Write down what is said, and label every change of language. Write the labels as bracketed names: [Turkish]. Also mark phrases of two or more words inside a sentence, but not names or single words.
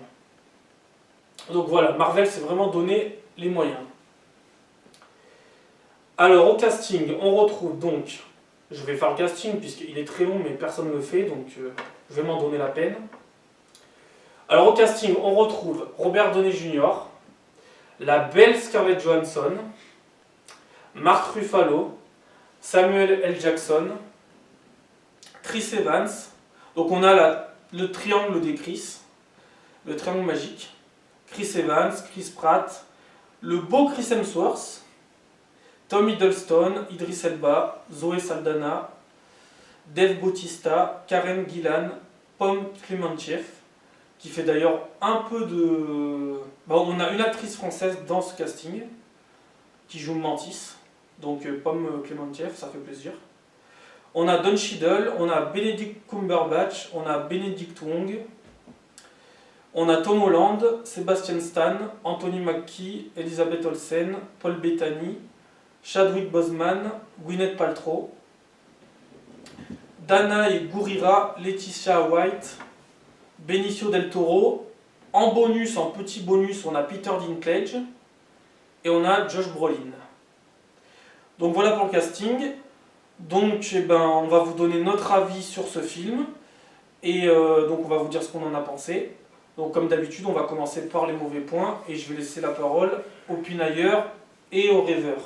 [French] Donc voilà, Marvel s'est vraiment donné les moyens. Alors au casting, on retrouve donc, je vais faire le casting puisqu'il est très long mais personne ne le fait, donc je vais m'en donner la peine. Alors au casting, on retrouve Robert Downey Jr., la belle Scarlett Johansson, Mark Ruffalo, Samuel L. Jackson, Chris Evans. Donc on a le triangle des Chris, le triangle magique. Chris Evans, Chris Pratt, le beau Chris Hemsworth, Tom Hiddleston, Idris Elba, Zoé Saldana, Dave Bautista, Karen Gillan, Pom Klementieff, qui fait d'ailleurs un peu de... on a une actrice française dans ce casting, qui joue Mantis, donc Pom Klementieff, ça fait plaisir. On a Don Cheadle, on a Benedict Cumberbatch, on a Benedict Wong, on a Tom Holland, Sebastian Stan, Anthony Mackie, Elizabeth Olsen, Paul Bettany, Chadwick Boseman, Gwyneth Paltrow, Danae Gurira, Laetitia White, Benicio del Toro. En bonus, en petit bonus, on a Peter Dinklage et on a Josh Brolin. Donc voilà pour le casting. Donc on va vous donner notre avis sur ce film et donc on va vous dire ce qu'on en a pensé. Donc comme d'habitude, on va commencer par les mauvais points et je vais laisser la parole aux pinailleurs et aux rêveurs.